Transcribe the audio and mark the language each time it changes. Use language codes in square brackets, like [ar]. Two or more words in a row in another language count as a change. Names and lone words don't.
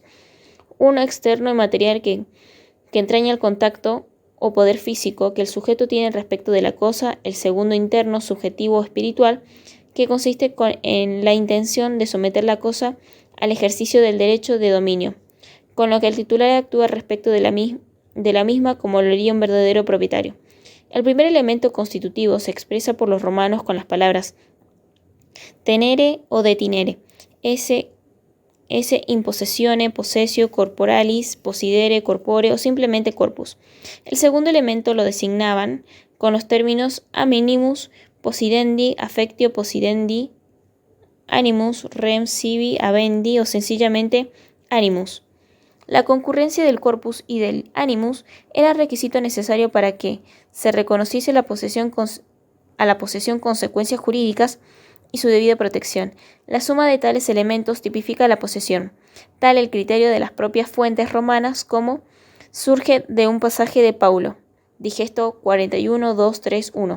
[es] Uno externo y material que entraña el contacto o poder físico que el sujeto tiene respecto de la cosa, el segundo interno, subjetivo o espiritual, que consiste en la intención de someter la cosa al ejercicio del derecho de dominio, con lo que el titular actúa respecto de la misma como lo haría un verdadero propietario. El primer elemento constitutivo se expresa por los romanos con las palabras tenere o detinere, [la] esse in possessione, possessio, corporalis, possidere, corpore [es] o simplemente corpus. El segundo elemento lo designaban con los términos [la] aminimus, possidendi, affectio possidendi, animus, rem sibi habendi [es] o sencillamente animus. La concurrencia del corpus y del animus era requisito necesario para que se reconociese a la posesión consecuencias jurídicas y su debida protección. La suma de tales elementos tipifica la posesión, tal el criterio de las propias fuentes romanas como surge de un pasaje de Paulo, Digesto 41, 2, 3, 1.